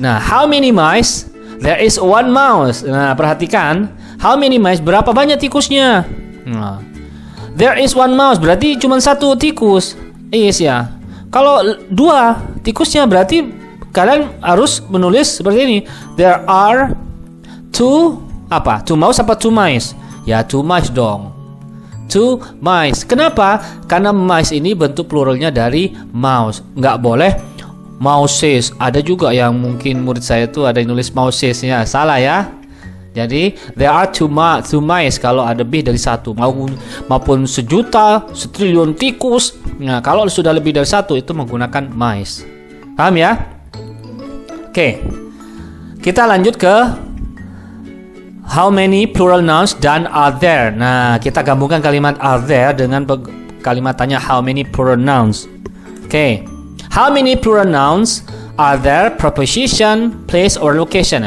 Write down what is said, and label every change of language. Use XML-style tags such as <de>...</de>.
<en>Nah, how many mice? There is one mouse.</en> <id>Nah, perhatikan.</id> <en>How many mice?</en> <id>Berapa banyak tikusnya? Nah,</id> <en>there is one mouse.</en> <id>Berarti cuma satu tikus. Is ya. Kalau dua tikusnya berarti kalian harus menulis seperti ini.</id> <en>There are two mouse apa two mice? Ya, two mice dong. Two mice. Kenapa?</en> <id>Karena mice ini bentuk pluralnya dari mouse. Nggak boleh mouses. Ada juga yang mungkin murid saya tuh ada yang nulis mouses ya. Salah ya. Jadi</id> <en>there are two mice</en> <id>kalau ada lebih dari satu, maupun sejuta, setriliun tikus. Nah, kalau sudah lebih dari satu itu menggunakan mice. Paham ya? Oke. Kita lanjut ke</id> <en>how many plural nouns dan are there.</en> <id>Nah, kita gabungkan kalimat are there dengan kalimat tanya</id> <en>how many plural nouns.</en> <id>Oke.</id> <en>How many plural nouns are there? Preposition, place, or location.</en>